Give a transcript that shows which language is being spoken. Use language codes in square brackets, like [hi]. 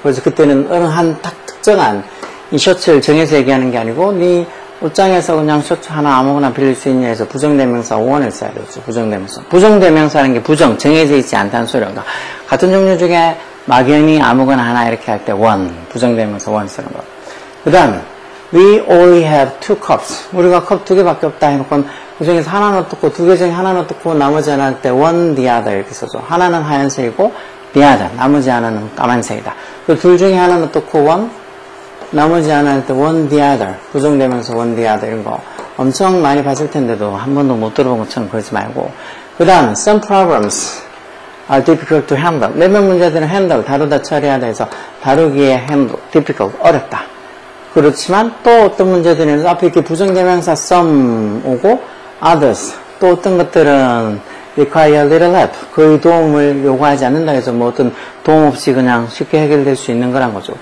[ko] 그래서 그때는 어느 한 특정한 이 셔츠를 정해서 얘기하는 게 아니고 네 옷장에서 그냥 셔츠 하나 아무거나 빌릴 수 있냐 해서 부정대명사 원을 써야 되죠. 부정대명사. 부정대명사라는 게 정해져 있지 않다는 소리인가. 같은 종류 중에 막연히 아무거나 하나 이렇게 할 때 원, 부정대명사 원 쓰는 거. 그 다음에 [en] We only have 2 cups. [ko] 우리가 컵 2개밖에 없다 해놓고 그 중에서 하나는 어떻고 2개 중에 하나는 어떻고 나머지 하나 할 때 one, the other 이렇게 써줘. 하나는 하얀색이고 the other, 나머지 하나는 까만색이다. 그 둘 중에 하나는 어떻고 one, 나머지 하나 할 때 one, the other. 부정되면서 one, the other 이런 거 엄청 많이 봤을 텐데도 한 번도 못 들어본 것처럼 그러지 말고. 그 다음 [en] some problems are difficult to handle. [ko] 몇몇 문제들은 handle, 다루다 처리하다 해서 다루기에 handle, difficult, 어렵다. 그렇지만 또 어떤 문제들은 앞에 이렇게 부정대명사 some 오고 others, 또 어떤 것들은 [en] require little help, [ko] 거의 도움을 요구하지 않는다 해서 어떤 도움 없이 그냥 쉽게 해결될 수 있는 거란 거죠.